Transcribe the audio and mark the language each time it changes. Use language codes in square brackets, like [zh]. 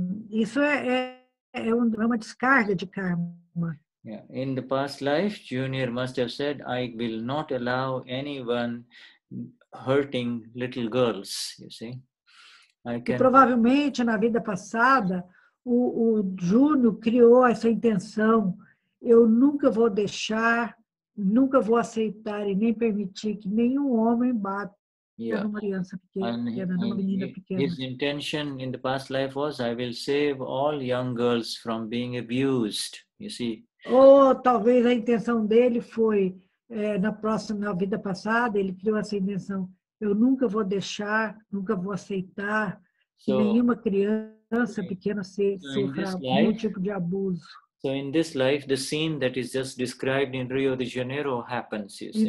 [pt] Isso é uma descarga de karma. Yeah. [en] In the past life, Junior must have said, I will not allow anyone hurting little girls, you see. [pt] E provavelmente, na vida passada, o Júnior criou essa intenção, eu nunca vou deixar, nunca vou aceitar e nem permitir que nenhum homem bata numa criança pequena, numa menina pequena. [en] His intention in the past life was, I will save all young girls from being abused, you see. [pt] Ou talvez a intenção dele foi, na vida passada, ele criou essa intenção, eu nunca vou deixar, nunca vou aceitar que nenhuma criança pequena sofra nenhum tipo de abuso. [en] So in this life, the scene that is just described in Rio de Janeiro happens, you see.